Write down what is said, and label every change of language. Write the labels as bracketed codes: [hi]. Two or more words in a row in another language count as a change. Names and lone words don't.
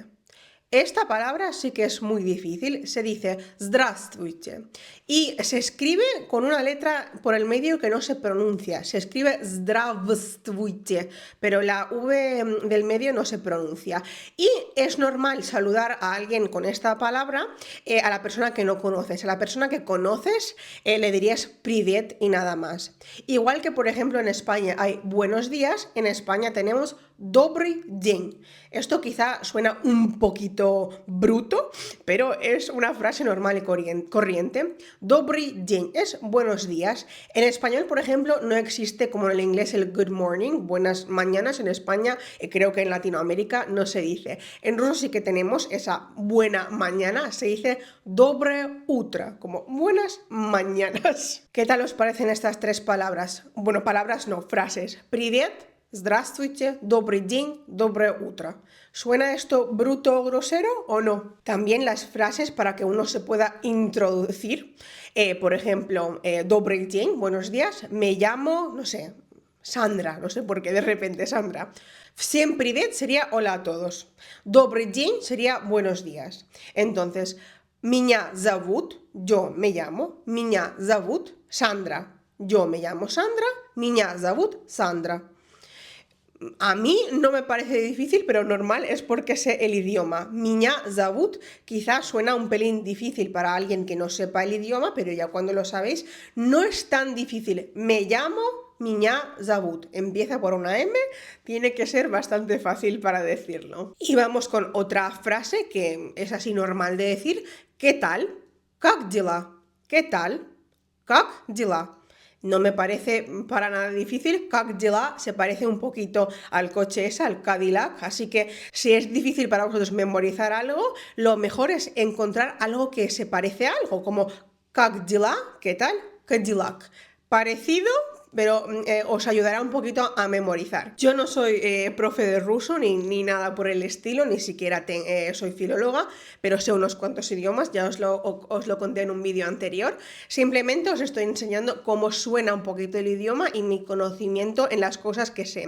[es] Esta palabra sí que es muy difícil, se dice здравствуйте y se escribe con una letra por el medio que no se pronuncia, se escribe здравствуйте, pero la V del medio no se pronuncia. Y es normal saludar a alguien con esta palabra, a la persona que no conoces. A la persona que conoces le dirías привет y nada más. Igual que, por ejemplo, en España hay buenos días, en España tenemos [ru] добрый день. [es] Esto quizá suena un poquito bruto, pero es una frase normal y corriente. [ru] Добрый день [es] es buenos días. En español, por ejemplo, no existe como en el inglés el [en] good morning, [es] buenas mañanas. En España, creo que en Latinoamérica no se dice. En ruso sí que tenemos esa buena mañana, se dice [ru] доброе утро, [es] como buenas mañanas. ¿Qué tal os parecen estas tres palabras? Bueno, palabras no, frases. [ru] Привет, здравствуйте, добрый день, доброе утро. [es] ¿Suena esto bruto o grosero o no? También las frases para que uno se pueda introducir. Por ejemplo, [ru] добрый день, [es] buenos días. Me llamo, no sé, Sandra, no sé por qué de repente Sandra. [ru] Всем привет [es] sería hola a todos. [ru] Добрый день [es] sería buenos días. Entonces, [ru] меня зовут, [es] yo me llamo. [ru] Меня зовут Sandra. [es] Yo me llamo Sandra. [ru] Меня зовут Sandra. [es] A mí no me parece difícil, pero normal es porque sé el idioma. [ru] Меня зовут [es] quizás suena un pelín difícil para alguien que no sepa el idioma, pero ya cuando lo sabéis, no es tan difícil. Me llamo [ru] Меня зовут. [es] Empieza por una M, tiene que ser bastante fácil para decirlo. Y vamos con otra frase que es así normal de decir. ¿Qué tal? [ru] Как дела? [es] ¿Qué tal? [ru] Как дела? [es] No me parece para nada difícil. [ru] Как дела [es] se parece un poquito al coche ese, al Cadillac, así que si es difícil para vosotros memorizar algo, lo mejor es encontrar algo que se parece a algo, como [ru] как дела, [es] ¿qué tal? Cadillac. Parecido, pero os ayudará un poquito a memorizar. Yo no soy profe de ruso ni nada por el estilo, ni siquiera soy filóloga, pero sé unos cuantos idiomas, ya os lo conté en un vídeo anterior. Simplemente os estoy enseñando cómo suena un poquito el idioma y mi conocimiento en las cosas que sé.